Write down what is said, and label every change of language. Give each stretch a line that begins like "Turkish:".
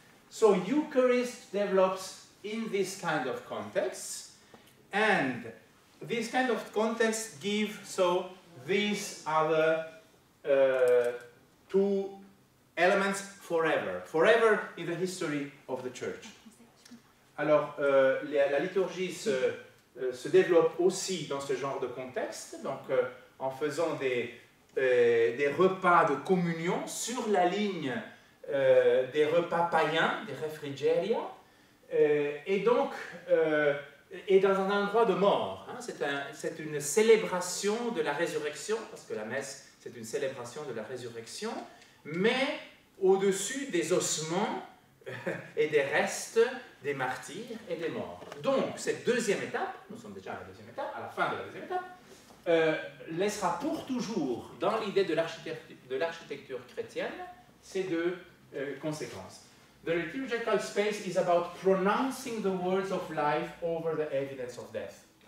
English: So Eucharist develops in this kind of context, and this kind of context give, so these are the two elements forever. Forever in the history of the church.
French: Alors, la liturgie se développe aussi dans ce genre de contexte, donc en faisant des repas de communion sur la ligne des repas païens, des refrigeria, et donc et dans un endroit de mort. C'est une célébration de la résurrection, parce que la messe, c'est une célébration de la résurrection, mais au-dessus des ossements et des restes des martyrs et des morts. Donc, cette deuxième étape, nous sommes déjà à la deuxième étape, à la fin de la deuxième étape, laissera pour toujours, dans l'idée de l'architecture chrétienne, ces deux conséquences.
English: The liturgical space is about pronouncing the words of life over the evidence of death.